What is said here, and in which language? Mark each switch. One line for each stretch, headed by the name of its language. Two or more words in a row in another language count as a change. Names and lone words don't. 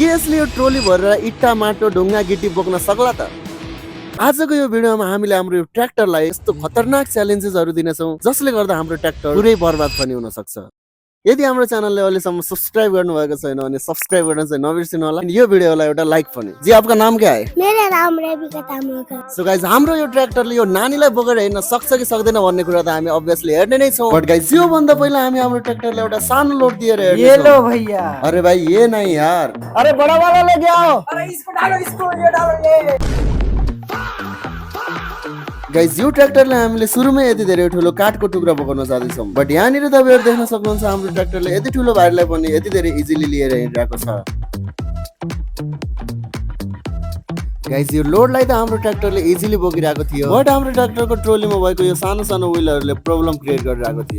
Nepali: के यसले यो ट्रोली भरेर इट्टा माटो ढुङ्गा गिटी बोक्न सक्ला त? आजको यो भिडियोमा हामीले हाम्रो यो ट्र्याक्टरलाई यस्तो खतरनाक च्यालेन्जेसहरू दिनेछौँ जसले गर्दा हाम्रो ट्र्याक्टर पुरै बर्बाद पनि हुन सक्छ। यदि हाम्रो च्यानलले अहिलेसम्म सब्सक्राइब गर्नुभएको छैन भने सब्सक्राइब गर्न चाहिँ नबिर्सिनु होला। यो भिडियोलाई एउटा लाइक पनि।
Hindi: जी आपका नाम क्या है? मेरा नाम रेबिका तामाङ।
English: so guys
Nepali: हाम्रो यो ट्र्याक्टरले यो नानीलाई बोकेर हिँड्न सक्छ कि सक्दैन भन्ने कुरा त हामी अभियसली हेर्ने नै छौँ।
English: but guys
Nepali: यो भन्दा पहिला हामी हाम्रो ट्र्याक्टरले एउटा सानो लोड दिएर हेर्ने ये छौँ।
Hindi: लो भैया। अरे भाई ये नहीं यार, अरे बड़ा वाला लेके आओ। अरे इसको डालो, इसको ये डालो ये।
Nepali: गाइज यो ट्र्याक्टरले हामीले सुरुमै यति धेरै ठुलो काठको टुक्रा बोकाउन जाँदैछौँ। बट यहाँनिर तपाईँहरू देख्न सक्नुहुन्छ हाम्रो ट्र्याक्टरले यति ठुलो भाइलाई पनि यति धेरै इजिली लिएर हिँडिरहेको छ। गाइज यो लोडलाई त हाम्रो ट्र्याक्टरले इजिली बोकिरहेको थियो, बट हाम्रो ट्र्याक्टरको ट्रोलीमा भएको यो सानो सानो व्हीलहरूले
English: problem create
Nepali: गरिरहेको थियो।